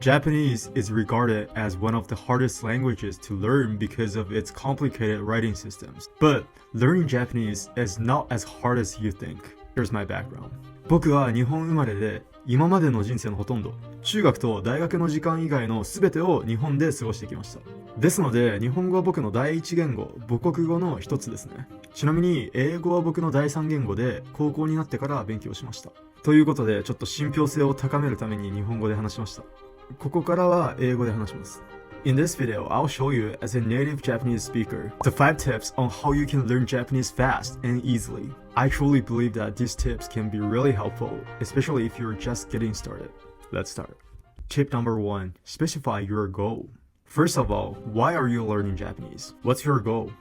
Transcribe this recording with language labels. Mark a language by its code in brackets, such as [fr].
[en] Japanese is regarded as one of the hardest languages to learn because of its complicated writing systems. But learning Japanese is not as hard as you think. Here's my background. [ja] 僕は日本生まれで、今までの人生のほとんど、中学と大学の時間以外の全てを日本で過ごしてきました。ですので、日本語は僕の第一言語、母国語の一つですね。ちなみに、英語は僕の第三言語で、高校になってから勉強しました。ということで、ちょっと信憑性を高めるために日本語で話しました。ここからは英語で話します。 [en] In this video, I'll show you, as a native Japanese speaker, the 5 tips on how you can learn Japanese fast and easily. I truly believe that these tips can be really helpful, especially if you're just getting started. Let's start. Tip number 1. Specify your goal. First of all, why are you learning Japanese? What's your goal?